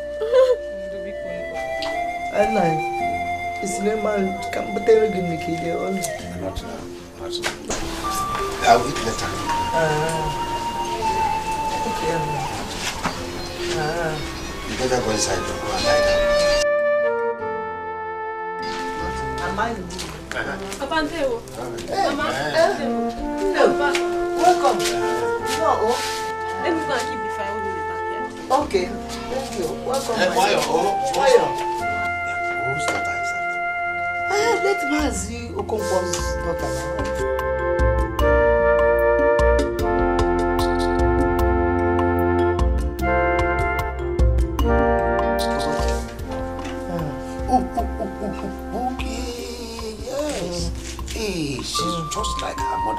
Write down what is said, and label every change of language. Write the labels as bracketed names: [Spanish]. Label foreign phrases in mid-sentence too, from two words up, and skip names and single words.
[English] It's normal. Come, but they're going to make it all. Not now. I'll eat later. Okay. You better go inside and lie down. Papa Nteo. Mama. Welcome. Let me go and keep the fire when we back here. Okay. Thank you. Welcome. Why? Who's daughter is that? Mazi Okonkwo's daughter. She's just like her mother.